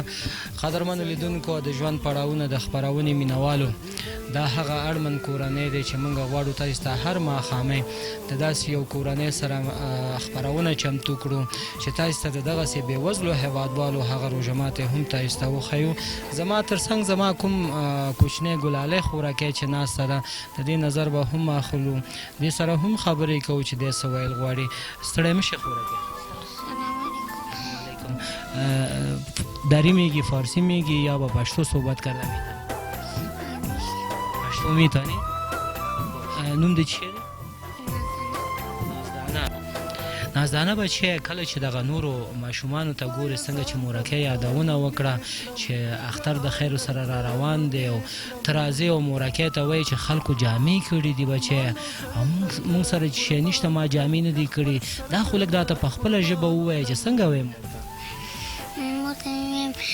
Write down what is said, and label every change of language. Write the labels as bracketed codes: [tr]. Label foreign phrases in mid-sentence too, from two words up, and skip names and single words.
[ps] قدرمنو لیدونکو د ژوند پړاوونه د خپرونې مینوالو دا هغه اړمن کورنۍ دی چې موږ غواړو تاسو ته هر ماښامې د داسې یو کورنۍ سره خپرونه چمتو کړو چې تاسو ته دغسې بېوزلو هېوادوالو هغه روژه ماتې هم تاسو ته وښیو. زما ترڅنګ زما کوم کوچنی ګلالۍ خوراکی چې ناسته ده د دې نظر به هم اخلو دې سره هم خبرې کوو چې دی څه ویل غواړي. ستړی مه شي خوراکی. [fa] دری میگی فارسی میگی یا با پشتو صحبت کرده میتونی؟ پشتو میتونی؟ [ps] نوم د چیه دی؟ نازدانه بچه کله چې دغه نورو ماشومانو ته ګورې څنګه چې مورکۍ یادونه وکړه چې اختر د خیر سره را روان دی او ته راځې او مورکۍ ته وایي چې خلکو جامې کړي دي بچه او موږ سره چې شی نشته ما جامې نه دي کړي دا خو لږ دا ته په خپله ژبه ووایه چې څنګه ویم